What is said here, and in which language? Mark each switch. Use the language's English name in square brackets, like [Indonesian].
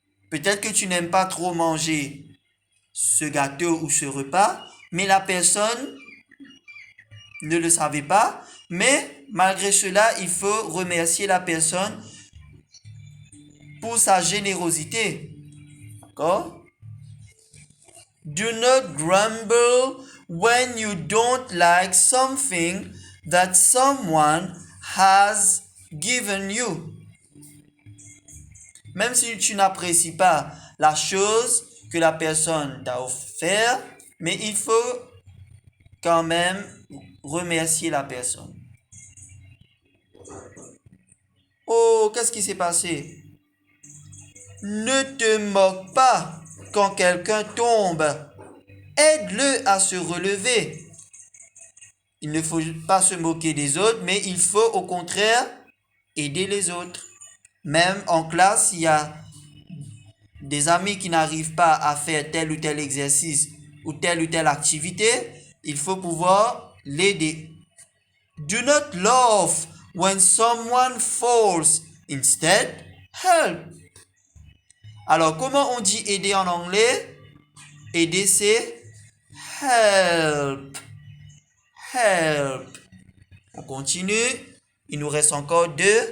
[French] Peut-être que tu n'aimes pas trop manger ce gâteau ou ce repas, mais la personne ne le savait pas. Mais malgré cela, il faut remercier la personne pour sa générosité. D'accord? [English] Do not grumble when you don't like something that someone has given you. [French] Même si tu n'apprécies pas la chose que la personne t'a offert, mais il faut quand même remercier la personne. Oh, qu'est-ce qui s'est passé? Ne te moque pas quand quelqu'un tombe. Aide-le à se relever. Il ne faut pas se moquer des autres, mais il faut au contraire aider les autres. Même en classe, il y a des amis qui n'arrivent pas à faire tel ou tel exercice ou telle activité, il faut pouvoir l'aider. [English] Do not laugh when someone falls. Instead, help. [French] Alors, comment on dit aider en anglais? Aider, c'est help. Help. On continue. Il nous reste encore 2.